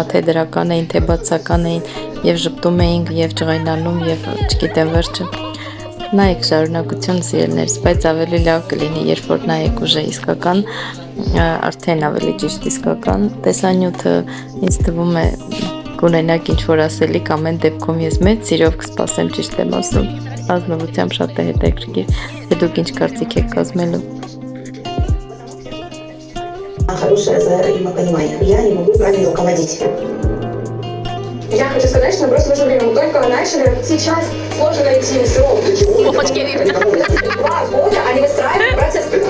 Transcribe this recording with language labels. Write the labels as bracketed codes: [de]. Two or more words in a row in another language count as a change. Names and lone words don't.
[hy] թե դրական էին, թե բացական էին, եւ ժպտում էինք, եւ ջղայնանում, եւ չգիտեմ վերջը։ Նայեք շարունակություն սիրելիներս, բայց ավելի լավ կլինի, երբ որ նայեք ուժը իսկական, արդեն ավելի ճիշտ իսկական տեսանյութը ինձ թվում է կունենաք ինչ որ ասելիք, ամեն դեպքում ես մեծ սիրով կսպասեմ, ճիշտ եմ ասում։ ազնվությամբ շատ է հետաքրքիր, թե դուք ինչ կարծիք եք կազմելու։ [ru] Хорошее взаимопонимание. Я не могу правильно руководить. Я хочу сказать, что мы просто в наше время мы только начали. Сейчас сложно найти срок. 2 года они выстраивают процесс.